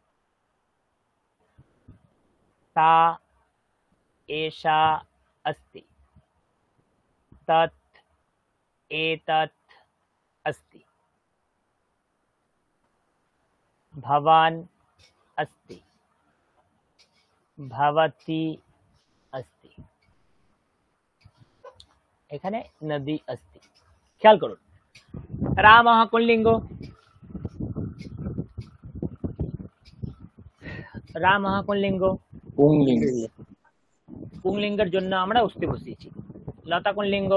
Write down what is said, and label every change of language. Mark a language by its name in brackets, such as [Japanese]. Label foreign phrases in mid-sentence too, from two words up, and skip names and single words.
[Sanskrit] सा एषा अस्ति, तत् एतत् अस्ति, भवान् अस्ति, भवती अस्ति, [Bangla] এখানে নদী अस्ति। খেয়াল করুন, রামः পুল্লিঙ্গ, রামः পুল্লিঙ্গ, পুংলিঙ্গ। পুংলিঙ্গের জন্য আমরা অস্তি বসিয়েছি। লতা কোন লিঙ্গ?